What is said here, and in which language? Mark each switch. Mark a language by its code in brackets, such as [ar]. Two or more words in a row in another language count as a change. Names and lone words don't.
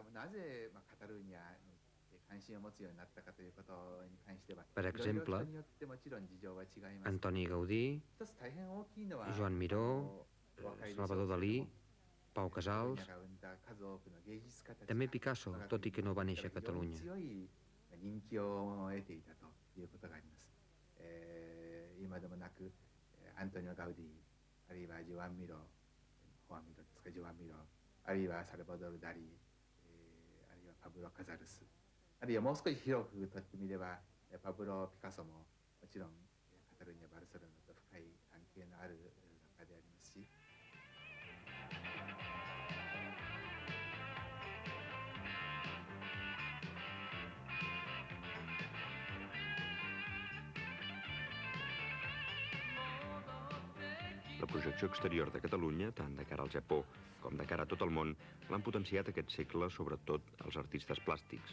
[ca] Per exemple, Antoni Gaudí, Joan Miró, Salvador Dalí, Pau Casals, també Picasso, tot i que no va néixer a Catalunya. [ja] Antonio Gaudí, あるいはジョアン・ミロ、ホアン・ミロですか、ジョアン・ミロ、あるいはサルバドル・ダリ、あるいはパブロ・カザルス、あるいはもう少し広くとってみればパブロ・ピカソももちろんカタルーニャ・バルセロナと深い関係のある画家でありますし。 [ca] La projecció exterior de Catalunya, tant de cara al Japó com de cara a tot el món, l'han potenciat aquest segle, sobretot els artistes plàstics.